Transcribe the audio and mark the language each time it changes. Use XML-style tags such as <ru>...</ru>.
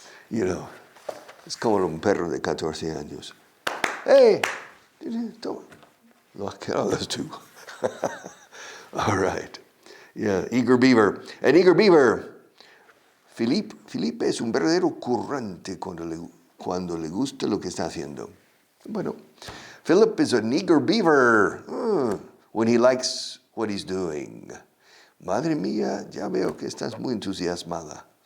<en>You know,</en> <es>es como un perro de 14 años. Hey, toma. Lo has quedado tú.</es> <en>All right. Yeah, eager beaver. An eager beaver.</en> <es>Felipe es un verdadero currante cuando le gusta lo que está haciendo.</es> <en>Bueno, Philip is an eager beaver when he likes what he's doing.</en> <es>Madre mía, ya veo que estás muy entusiasmada.</es>